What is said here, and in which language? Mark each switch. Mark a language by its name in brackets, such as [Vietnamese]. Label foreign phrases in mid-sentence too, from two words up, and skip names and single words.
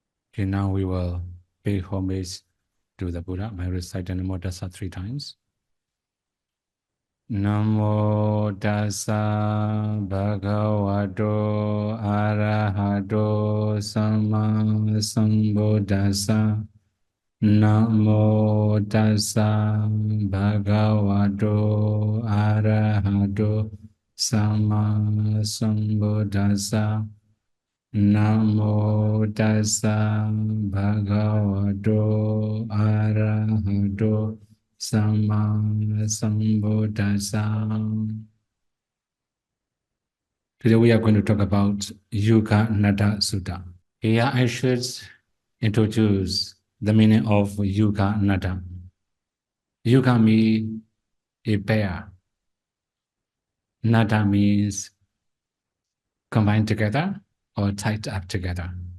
[English] Okay, now we will pay homage to the Buddha by reciting [Pali] Namo Tassa [English] 3 times. [Pali] Namo Tassa Bhagavato Arahato Sammasambuddhassa. Namo Tassa Bhagavato Arahato Sammasambuddhassa. Namo Tassa Bhagavato Arahato Sammasambuddhassa. [English] Today we are going to talk about Yuganaddhasutta. Here I should introduce the meaning of Yuganaddha. Yuga means a pair. Nada means combined together or tied up together.